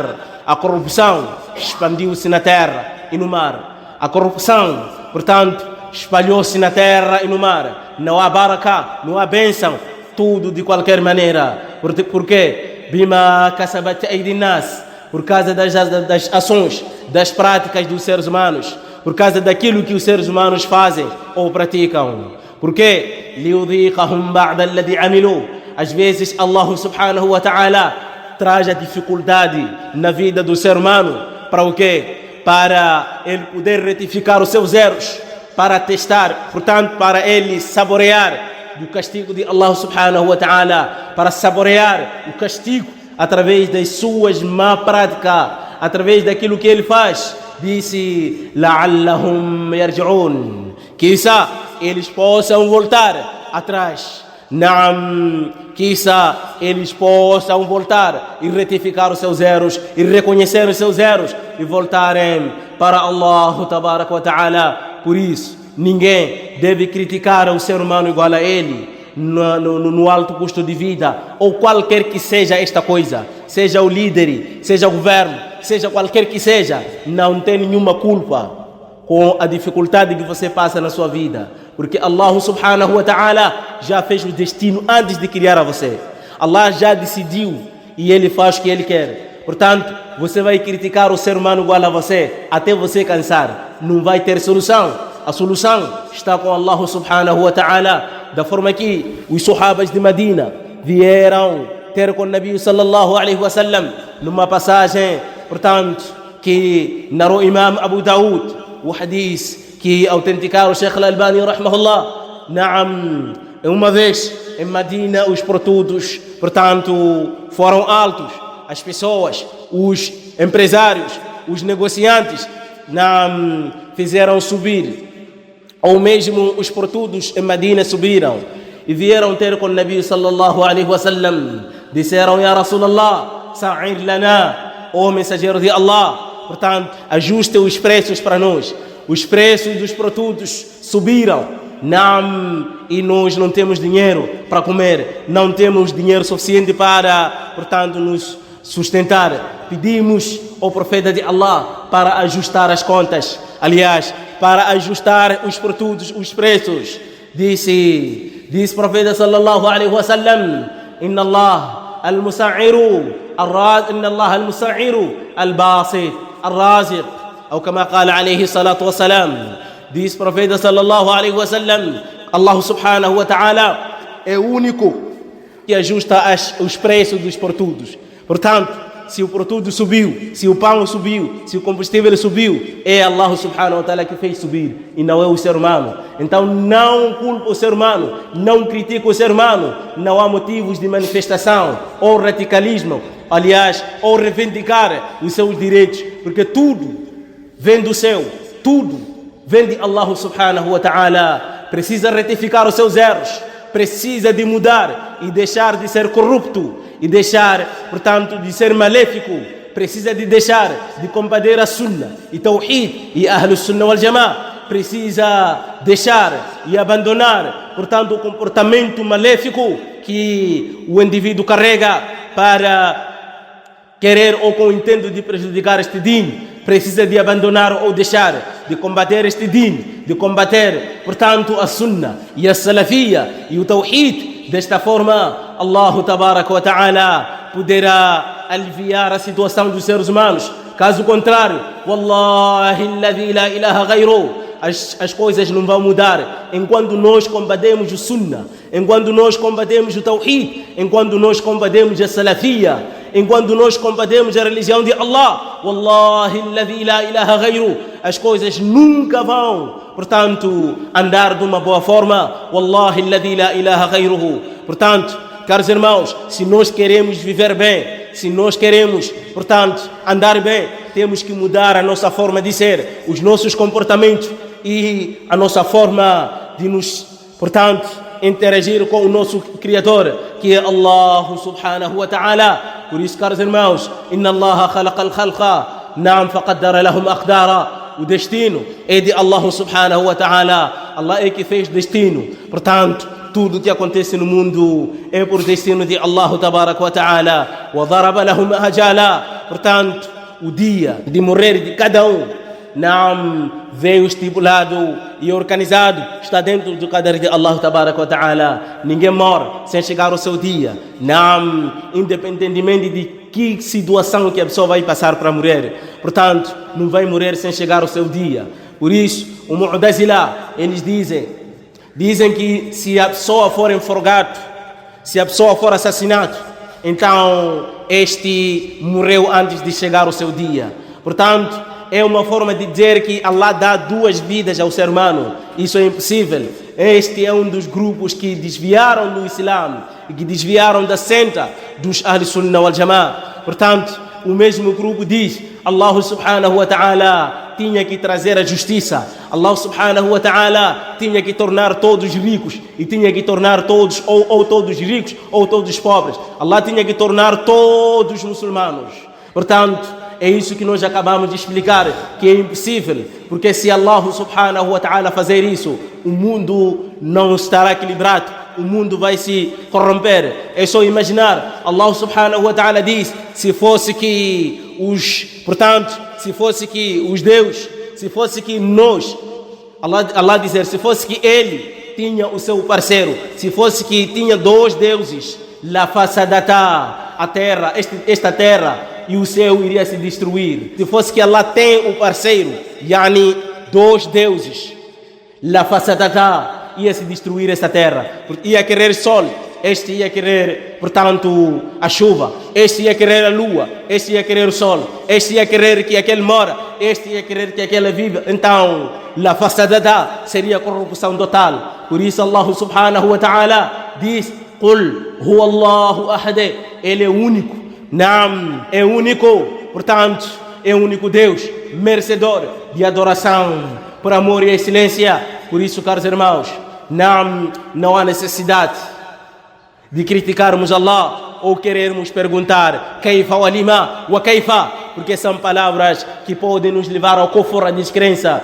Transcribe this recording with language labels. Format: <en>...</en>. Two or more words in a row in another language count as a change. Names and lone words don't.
<pt>A corrupção expandiu-se na terra e no mar. A corrupção, portanto, espalhou-se na terra e no mar. Não há baraka, não há bênção, tudo de qualquer maneira. Por quê?</pt> <ar>بما كسبت أيدي الناس,</ar> <pt>por causa das ações, das práticas dos seres humanos, por causa daquilo que os seres humanos fazem ou praticam.</pt> <ar>Porque ليذيقهم بعض الذي عملوا.</ar> <pt>Às vezes Allah</pt> <ar>سبحانه وتعالى</ar> <pt>traz a dificuldade na vida do ser humano para o quê? Para ele poder retificar os seus erros, para testar, portanto, para ele saborear do castigo de Allah</pt> <ar>سبحانه وتعالى,</ar> <pt>para saborear o castigo através das suas má práticas, através daquilo que ele faz. Disse:</pt> <ar>لعلهم يرجعون,</ar> <pt>quizá eles possam voltar atrás. Naam, quizá eles possam voltar e retificar os seus erros, e reconhecer os seus erros, e voltarem para Allah</pt> <ar>تبارك وتعالى.</ar> <pt>Por isso, ninguém deve criticar o ser humano igual a ele no alto custo de vida, ou qualquer que seja esta coisa, seja o líder, seja o governo, seja qualquer que seja, não tem nenhuma culpa com a dificuldade que você passa na sua vida, porque Allah</pt> <ar>سبحانه وتعالى</ar> <pt>já fez o destino antes de criar a você. Allah já decidiu e ele faz o que ele quer. Portanto, você vai criticar o ser humano igual a você, até você cansar. Não vai ter solução. A solução está com Allah</pt> <ar>سبحانه وتعالى,</ar> <pt>da forma que os sahabas de Medina vieram ter com o Nabi</pt> <ar>صلى الله عليه وسلم,</ar> <pt>numa passagem, portanto, que narrou Imam Abu Daud, o hadith que autenticaram o Sheikh Al-Albani rahmahullah. Naam, uma vez em Medina os produtos, portanto, foram altos. As pessoas, os empresários, os negociantes fizeram subir, ou mesmo os produtos em Medina subiram e vieram ter com o Nabi</pt> <ar>صلى الله عليه وسلم. Disseram: يا رسول الله سعر لنا,</ar> <pt>ó mensageiro de Allah, portanto, ajuste os preços para nós. Os preços dos produtos subiram, e nós não temos dinheiro para comer, não temos dinheiro suficiente para, portanto, nos sustentar. Pedimos ao profeta de Allah para ajustar as contas, aliás, para ajustar os produtos, os preços. Disse o profeta</pt> <ar>صلى الله عليه وسلم إن الله المسعر الباسط الرازق,</ar> <pt>ou como</pt> <ar>قال عليه الصلاة والسلام.</ar> <pt>Diz o profeta</pt> <ar>صلى الله عليه وسلم:</ar> <pt>Allah</pt> <ar>سبحانه وتعالى</ar> <pt>é o único que ajusta os preços dos produtos. Portanto, se o produto subiu, se o pão subiu, se o combustível subiu, é Allah</pt> <ar>سبحانه وتعالى</ar> <pt>que fez subir e não é o ser humano. Então não culpa o ser humano, não critica o ser humano. Não há motivos de manifestação ou radicalismo, aliás, ou reivindicar os seus direitos, porque tudo vem do céu, tudo vem de Allah</pt> <ar>سبحانه وتعالى.</ar> <pt>Precisa retificar os seus erros, precisa de mudar e deixar de ser corrupto e deixar, portanto, de ser maléfico. Precisa de deixar de combater a Sunnah e Tawhid e</pt> <ar>أهل السنة والجماعة.</ar> <pt>Precisa deixar e abandonar, portanto, o comportamento maléfico que o indivíduo carrega para querer ou com o intento de prejudicar este din. Precisa de abandonar ou deixar de combater este din, de combater, portanto, a Sunnah e a Salafiyya e o Tawhid. Desta forma, Allah</pt> <ar>تبارك وتعالى</ar> <pt>poderá aliviar a situação dos seres humanos. Caso contrário,</pt> <ar>والله الذي لا إله غيره,</ar> <pt>as coisas não vão mudar enquanto nós combatemos o Sunnah, enquanto nós combatemos o Tawhid, enquanto nós combatemos a Salafiyya, enquanto nós combatemos a religião de Allah.</pt> <ar>والله الذي لا إله غيره,</ar> <pt>as coisas nunca vão, portanto, andar de uma boa forma.</pt> <ar>والله الذي لا إله غيره.</ar> <pt>Portanto, caros irmãos, se nós queremos viver bem, se nós queremos, portanto, andar bem, temos que mudar a nossa forma de ser, os nossos comportamentos e a nossa forma de nos, portanto, interagir com o nosso Criador, que é Allah</pt> <ar>سبحانه وتعالى.</ar> <pt>Por isso, caros irmãos,</pt> <ar>إن الله خلق الخلق نعم فقدر لهم أقدارا.</ar> <pt>O destino é de Allah</pt> <ar>سبحانه وتعالى.</ar> <pt>Allah é que fez destino. Portanto, tudo que acontece no mundo é por destino de Allah</pt> <ar>تبارك وتعالى. وضرب لهم آجالا.</ar> <pt>Portanto, o dia de morrer de cada um, não veio estipulado e organizado, está dentro do qadar de Allah</pt> <ar>تبارك وتعالى.</ar> <pt>Ninguém morre sem chegar ao seu dia, não, independentemente de que situação que a pessoa vai passar para morrer. Portanto, não vai morrer sem chegar ao seu dia. Por isso, o Mu'tazila, eles dizem que se a pessoa for enforcado, se a pessoa for assassinado, então este morreu antes de chegar ao seu dia. Portanto, é uma forma de dizer que Allah dá duas vidas ao ser humano. Isso é impossível. Este é um dos grupos que desviaram do Islã e que desviaram da senda dos</pt> <ar>أهل السنة والجماعة.</ar> <pt>Portanto, o mesmo grupo diz: Allah</pt> <ar>سبحانه وتعالى</ar> <pt>tinha que trazer a justiça. Allah</pt> <ar>سبحانه وتعالى</ar> <pt>tinha que tornar todos ricos e tinha que tornar todos ou todos ricos ou todos pobres. Allah tinha que tornar todos muçulmanos. Portanto, é isso que nós acabamos de explicar, que é impossível, porque se Allah</pt> <ar>سبحانه وتعالى</ar> <pt>fazer isso, o mundo não estará equilibrado, o mundo vai se corromper. É só imaginar, Allah</pt> <ar>سبحانه وتعالى</ar> <pt>diz, se fosse que os deuses, se fosse que nós, Allah dizer, se fosse que ele tinha o seu parceiro, se fosse que tinha dois deuses,</pt> <ar>لفسدتا,</ar> <pt>a terra, esta terra e o céu iria se destruir. Se fosse que Allah tem um parceiro, yani 2 deuses,</pt> <ar>لفسدتا,</ar> <pt>ia se destruir esta terra. Ia querer sol, este ia querer, portanto, a chuva, este ia querer a lua, este ia querer o sol, este ia querer que aquele mora, este ia querer que aquele viva. Então,</pt> <ar>لفسدتا</ar> <pt>seria corrupção total. Por isso</pt> <ar>Allah سبحانه وتعالى diz: قل هو الله أحد,</ar> <pt>ele é único. Naam, é único, portanto, é o único Deus, merecedor de adoração, por amor e excelência. Por isso, caros irmãos, não há necessidade de criticarmos Allah ou querermos perguntar</pt> <ar>كيف ولم وكيف,</ar> <pt>porque são palavras que podem nos levar ao kufr, à descrença.</pt>